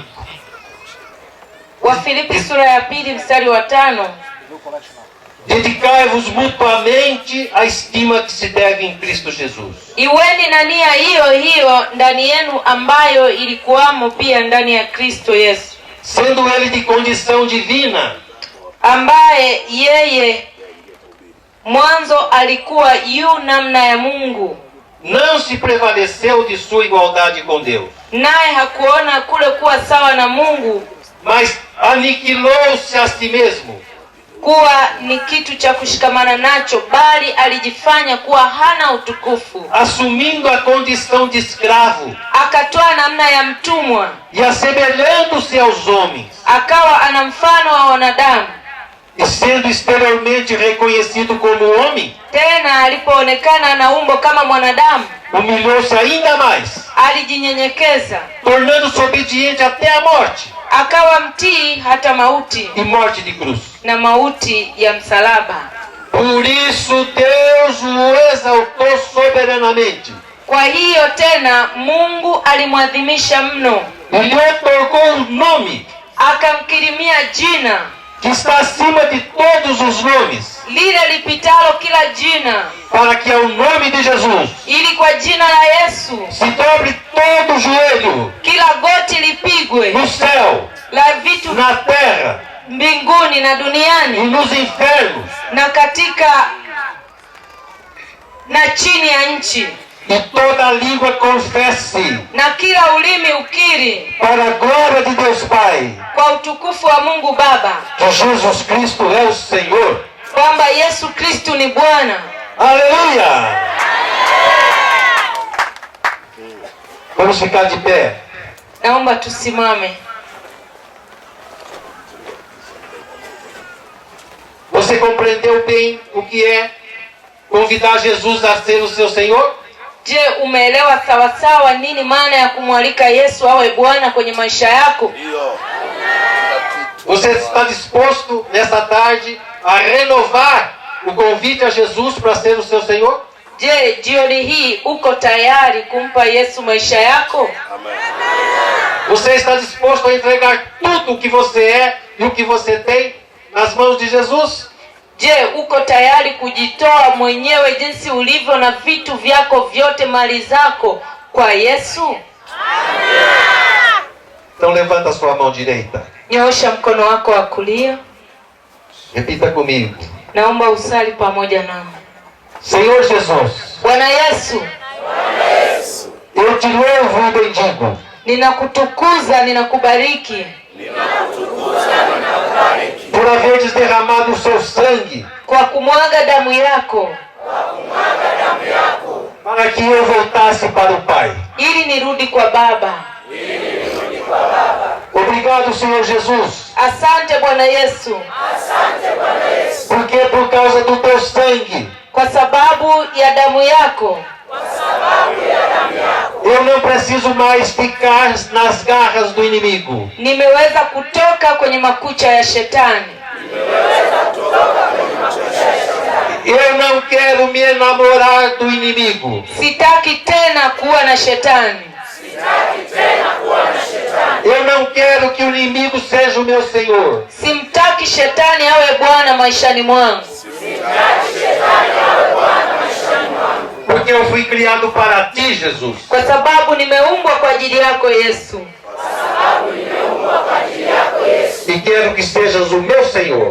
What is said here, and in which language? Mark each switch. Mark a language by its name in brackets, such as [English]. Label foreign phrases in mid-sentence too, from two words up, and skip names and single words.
[Swahili] Wa Filipi sura ya 2 mstari wa 5. [Portuguese] Dedicai-vos mutuamente à estima que se deve em Cristo Jesus. [Swahili] Iweni na nia hiyo hiyo ndani yenu ambayo ilikuwamo pia ndani ya Kristo Yesu. [Portuguese] Sendo ele de condição divina, [Swahili] ambaye yeye Mwanzo alikuwa yu namna ya Mungu. [Portuguese] Não se prevaleceu de sua igualdade com Deus. [Swahili] Naye hakuona kule kuwa sawa na Mungu, [Portuguese] mas aniquilou-se a si mesmo. [Swahili] Kuwa ni kitu cha kushikamana nacho, bali alijifanya kuwa hana utukufu. [Portuguese] Assumindo a condição de escravo. [Swahili] Akatoa namna ya mtumwa. [Portuguese] E assemelhando-se aos homens. [Swahili] Akawa ana mfano wa wanadamu. [Portuguese] E sendo exteriormente reconhecido como homem. [Swahili] Tena alipoonekana na umbo kama mwanadamu, [Portuguese] humilhou-se ainda mais. [Swahili] Alijinyenyekeza. [Portuguese] Tornando-se obediente até a morte. [Swahili] Akawa mtii hata mauti. [Portuguese] E morte de cruz. [Swahili] Na mauti ya msalaba. [Portuguese] Por isso Deus o exaltou soberanamente. [Swahili] Kwa hiyo tena Mungu alimwadhimisha mno. [Portuguese] E lhe otorgou um nome. [Swahili] Akamkirimia jina [Portuguese] que está acima de todos os nomes. [Swahili] Lile lipitalo kila jina. [Portuguese] Para que ao nome de Jesus. [Swahili] Ili kwa jina la Yesu. [Portuguese] Se dobre todo o joelho. [Swahili] Kila goti lipigwe. [Portuguese] No céu. [Swahili] La vitu. [Portuguese] Na terra. [Swahili] Mbinguni na duniani. [Portuguese] E nos infernos. [Swahili] Na katika na chini ya nchi. [Portuguese] E toda língua confesse. [Swahili] Na kila ulimi ukiri. [Portuguese] Para a glória de Deus Pai. [Swahili] Kwa utukufu wa Mungu Baba. [Portuguese] Que Jesus Cristo é o Senhor. [Swahili] Kwamba Yesu Kristo ni Bwana. [Portuguese] Aleluia! Vamos ficar de pé. [Swahili] Naomba tusimame. [Portuguese] Você compreendeu bem o que é convidar Jesus a ser o seu Senhor? [Swahili] Je, umeelewa sawa sawa nini maana ya kumwalika Yesu awe Bwana kwenye maisha yako? [Portuguese] Você está disposto nessa tarde a renovar o convite a Jesus para ser o seu Senhor? [Swahili] Je, jioni hii uko tayari kumpa Yesu maisha yako? [Portuguese] Amém. Você está disposto a entregar tudo o que você é e o que você tem nas mãos de Jesus? [Swahili] Je, uko tayari kujitoa mwenyewe jinsi ulivyo na vitu vyako vyote, mali zako kwa Yesu? [Portuguese] Então levanta a sua mão direita. [Swahili] Nyoosha mkono wako wa kulia. [Portuguese] Repita comigo. [Swahili] Naomba usali pamoja nami. [Portuguese] Senhor Jesus. [Swahili] Bwana Yesu. [Portuguese] Eu te louvo e bendigo. [Swahili] Ninakutukuza, ninakubariki. [Portuguese] Por haveres derramado o seu sangue. [Swahili] Kwa kumwaga damu yako. [Portuguese] Para que eu voltasse para o Pai. [Swahili] Ili nirudi kwa Baba. [Portuguese] Obrigado, Senhor Jesus. [Swahili] Asante Bwana Yesu. [Portuguese] Porque por causa do teu sangue. [Swahili] Kwa sababu ya damu yako. [Portuguese] Eu não preciso mais ficar nas garras do inimigo. [Swahili] Nimeweza kutoka kwenye makucha ya shetani. [Portuguese] Eu não quero me enamorar do inimigo. [Swahili] Sitaki tena kuwa na shetani. [Portuguese] Eu não quero que o inimigo seja o meu Senhor. [Swahili] Simtaki shetani awe Bwana maishani mwangu. [Portuguese] Porque eu fui criado para ti, Jesus. [Swahili] Kwa sababu nimeumbwa kwa ajili yako Yesu. [Portuguese] E quero que sejas o meu Senhor.